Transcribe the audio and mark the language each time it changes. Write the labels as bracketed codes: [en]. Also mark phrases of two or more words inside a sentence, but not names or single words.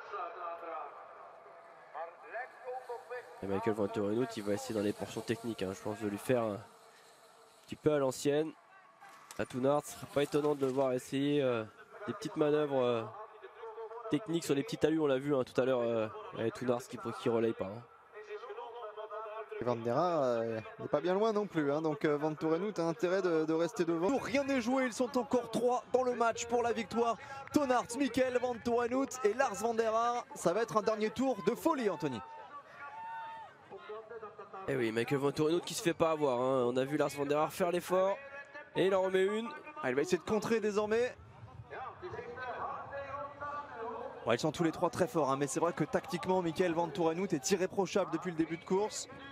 [fr] Et Michael Vantorenhout il va essayer dans les portions techniques, hein, je pense de lui faire un petit peu à l'ancienne. À Toon Aerts, ce serait pas étonnant de le voir essayer des petites manœuvres techniques sur les petits talus, on l'a vu hein, tout à l'heure avec Toon Aerts qui relaye pas. Hein. Van der Haar n'est pas bien loin non plus, hein, donc Vantorenhout a intérêt de rester devant. Rien n'est joué, ils sont encore 3 dans le match pour la victoire. Toon Aerts, Michael Vantorenhout et Lars van der Haar. Ça va être un dernier tour de folie, Anthony. Et oui, Michael Vantorenhout qui se fait pas avoir. Hein. On a vu Lars van der Haar faire l'effort et il en remet une. Ah, il va essayer de contrer désormais. Bon, ils sont tous les 3 très forts, hein, mais c'est vrai que tactiquement, Michael Vantorenhout est irréprochable depuis le début de course.